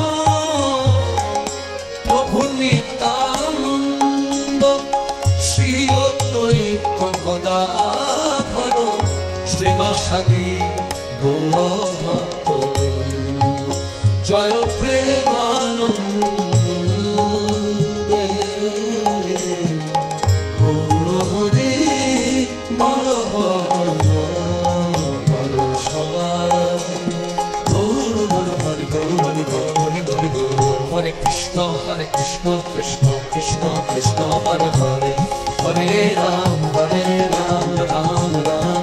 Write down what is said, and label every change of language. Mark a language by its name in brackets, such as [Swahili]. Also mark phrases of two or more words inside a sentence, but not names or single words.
[Bangla] প্রভু নিত্যানন্দ শ্রী অদ্বৈত গদাধর শ্রীবাসাদি গৌরভক্ত জয় প্রেমানন্দ গৌরহরি Hare Krishna, Krishna Krishna, Hare Hare, Hare Ram, Ram Ram,